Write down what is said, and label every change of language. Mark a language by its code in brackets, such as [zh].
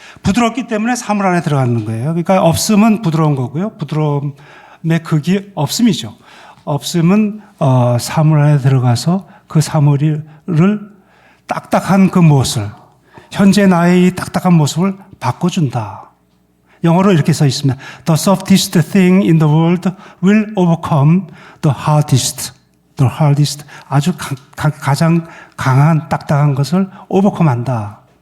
[ko] 부드럽기 때문에 사물 안에 들어가는 거예요. 그러니까 없음은 부드러운 거고요. 부드러움의 극이 없음이죠. 없음은 사물 안에 들어가서 그 사물을 딱딱한 그 모습을, 현재 나의 이 딱딱한 모습을 바꿔준다. 영어로 이렇게 써 있습니다. [en] The softest thing in the world will overcome the hardest. The hardest. [ko] 아주 가장 강한 딱딱한 것을 overcome한다.